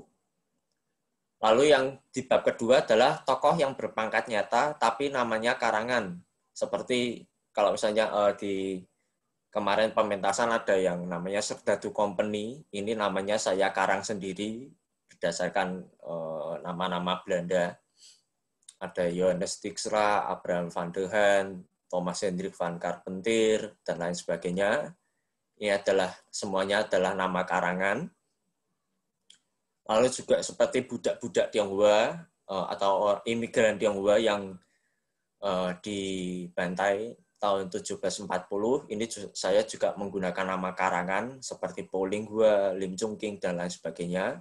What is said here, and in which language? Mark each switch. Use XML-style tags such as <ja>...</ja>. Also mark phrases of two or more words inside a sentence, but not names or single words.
<id>Lalu yang di bab kedua adalah tokoh yang berpangkat nyata tapi namanya karangan. Seperti kalau misalnya di kemarin pementasan ada yang namanya Serdadu Company, ini namanya saya karang sendiri berdasarkan nama-nama Belanda. Ada Johannes Dijkstra, Abraham van de Haan, Thomas Hendrik van Carpentier, dan lain sebagainya. Ini semuanya adalah nama karangan. Lalu juga seperti budak-budak Tionghoa atau imigran Tionghoa yang dibantai tahun 1740, ini saya juga menggunakan nama karangan seperti Po Ling Hua, Lim Chung King, dan lain sebagainya.</id>